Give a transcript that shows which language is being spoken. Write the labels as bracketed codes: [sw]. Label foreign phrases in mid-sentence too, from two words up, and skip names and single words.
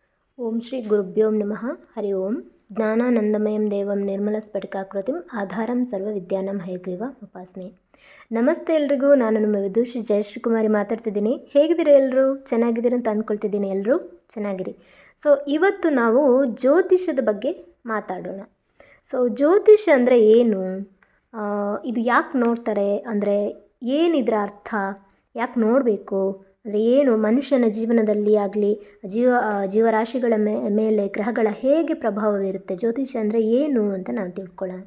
[sa] ಓಂ ಶ್ರೀ ಗುರುಭ್ಯೋ ನಮಃ. ಹರಿ ಓಂ. ಜ್ಞಾನಾನಂದಮಯಂ ದೇವಂ ನಿರ್ಮಲಸ್ಫಟಿಕಾಕೃತಿಂ ಆಧಾರಂ ಸರ್ವವಿದ್ಯಾನಾಂ ಹಯಗ್ರೀವ ಉಪಾಸ್ಮೆ. [kn] ನಮಸ್ತೆ ಎಲ್ರಿಗೂ. ನಾನು ನಮ್ಮ ವಿದುಷಿ ಜಯಶ್ರೀಕುಮಾರಿ ಮಾತಾಡ್ತಿದ್ದೀನಿ. ಹೇಗಿದ್ದೀರಾ ಎಲ್ಲರೂ? ಚೆನ್ನಾಗಿದ್ದೀರ ಅಂತ ಅಂದ್ಕೊಳ್ತಿದ್ದೀನಿ. ಎಲ್ಲರೂ ಚೆನ್ನಾಗಿರಿ. ಇವತ್ತು ನಾವು ಜ್ಯೋತಿಷದ ಬಗ್ಗೆ ಮಾತಾಡೋಣ. ಜ್ಯೋತಿಷ ಅಂದರೆ ಏನು, ಇದು ಯಾಕೆ ನೋಡ್ತಾರೆ, ಅಂದರೆ ಏನಿದ್ರ ಅರ್ಥ, ಯಾಕೆ ನೋಡಬೇಕು, ಅಂದರೆ ಏನು ಮನುಷ್ಯನ ಜೀವನದಲ್ಲಿ ಆಗಲಿ ಜೀವರಾಶಿಗಳ ಮೇಲೆ ಗ್ರಹಗಳ ಹೇಗೆ ಪ್ರಭಾವ ಬೀರುತ್ತೆ, ಜ್ಯೋತಿಷ ಅಂದರೆ ಏನು ಅಂತ ನಾವು ತಿಳ್ಕೊಳ್ಳೋಣ.